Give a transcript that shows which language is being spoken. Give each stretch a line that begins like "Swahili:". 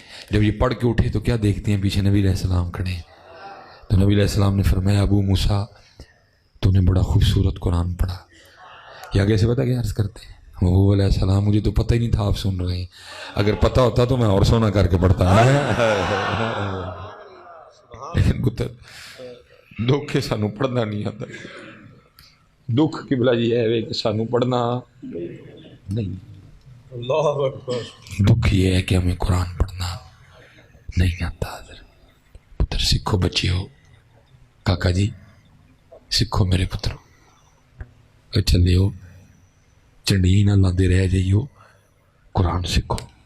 Urdu: جب یہ پڑھ کے اٹھے تو کیا دیکھتے ہیں پیچھے نبی علیہ السلام کھڑے ہیں. تو نبی علیہ السلام نے فرمایا ابو موسیٰ تو نے بڑا خوبصورت قرآن پڑھا. یہ آگے سے پتہ کیا عرض کرتے ہیں، محبوب علیہ السلام مجھے تو پتہ ہی نہیں تھا آپ سن رہے ہیں، اگر پتہ ہوتا تو میں اور سونا کر کے پڑھتا.
Punjabi: لیکن پتر دکھ سانو پڑھنا نہیں آتا. دکھ کی بلا جی ہے کہ سانو پڑھنا نہیں.
Arabic: اللہ اکبر.
Urdu: دکھ یہ ہے کہ ہمیں قرآن پڑھنا نہیں آتا.
Punjabi: پتر سکھو بچے ہو، کاکا جی سکھو میرے پترو، چلے ہو چنڈی نہ لاندے رہ جائیو، قرآن سیکھو.